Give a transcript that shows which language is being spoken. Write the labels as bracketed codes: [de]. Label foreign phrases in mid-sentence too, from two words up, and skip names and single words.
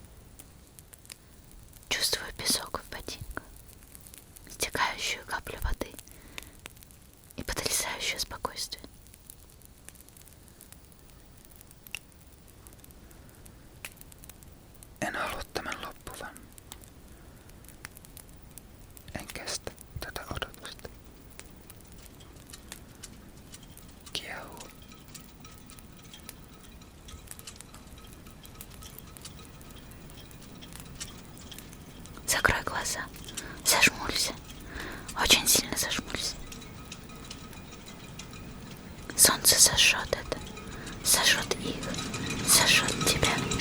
[ru] Чувствую песок в ботинках, стекающую каплю воды и потрясающее спокойствие. [fi] En halua tämän loppuvan. En kestä tätä odotusta. Kiehuu. [ru] Закрой глаза, зажмурься, очень сильно зажмурься. Солнце сожжет это, сожжет их, сожжет тебя.